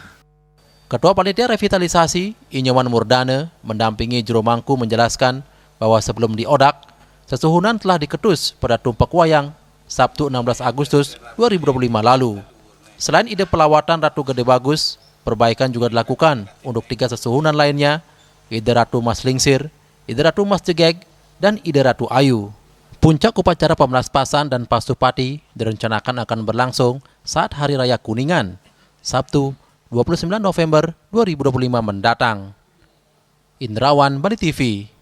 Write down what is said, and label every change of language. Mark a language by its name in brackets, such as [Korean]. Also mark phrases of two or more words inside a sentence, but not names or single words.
[Indonesian] Ketua Panitia Revitalisasi Inyoman Murdane mendampingi Juru Mangku menjelaskan bahwa sebelum diodak, sesuhunan telah diketus pada tumpak wayang Sabtu 16 Agustus 2025 lalu. Selain ide pelawatan Ratu Gede Bagus, perbaikan juga dilakukan untuk 3 sesuhunan lainnya, Ide Ratu Mas Lingsir, Ide Ratu Mas Jegeg, dan Ide Ratu Ayu. Puncak upacara pemelaspasan dan pasupati direncanakan akan berlangsung saat Hari Raya Kuningan, Sabtu 29 November 2025 mendatang. Indrawan, Bali TV.